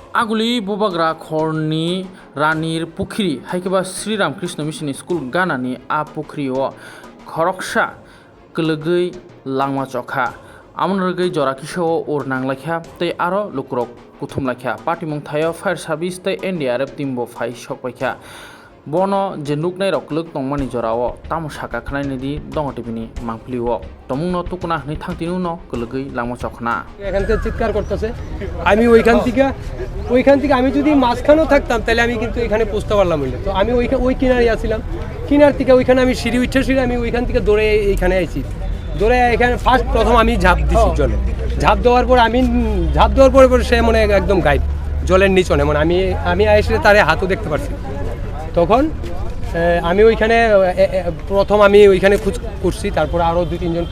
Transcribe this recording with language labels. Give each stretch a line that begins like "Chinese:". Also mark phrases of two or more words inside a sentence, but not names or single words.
Kok Borok: आगुली बबाग्रा खरनि रानीर पुखरी हाइकेबा श्रीरामकृष्ण मिशन स्कूल गानानि आ पुखरीओ खरकसा कलगै लांमा चखा आमनरगै जराकिसो और नांलाख्या तै आरो लुक्रक कुथुमलाख्या पाटिमुं थायो
English: fire service
Kok Borok: तै एनडीआरएफ टीमबो फाइ सकबायख्या बनो जे नुकनाय रकलक तंमानि जराओ तामसा काखनायनि दि दंगटिबिनि मांफलिओ तमुंनो तुकुना हनै थांतिनि उनाव कलगै लांमा चखना
Bangla: এখান থেকে চিৎকার করতেছে আমি ওইখান থেকে আমি যদি মাঝখানেও থাকতাম তাহলে আমি কিন্তু এখানে পৌঁছতে পারলাম হইলে তো আমি ওই কিনারে আসছিলাম কিনার থেকে ওইখানে আমি সিঁড়ি উঠে আমি ওইখান থেকে দৌড়ে এইখানে আইছি দৌড়ে এখানে প্রথম আমি ঝাঁপ দিছি জলে ঝাঁপ দেওয়ার পরে সে মনে একদম গায়েব জলের নিচনে মানে আমি এসে তারে হাতও দেখতে পারছি তখন আমি ওইখানে প্রথম আমি ওইখানে খোঁজ করছি তারপর আরও 2-3 জন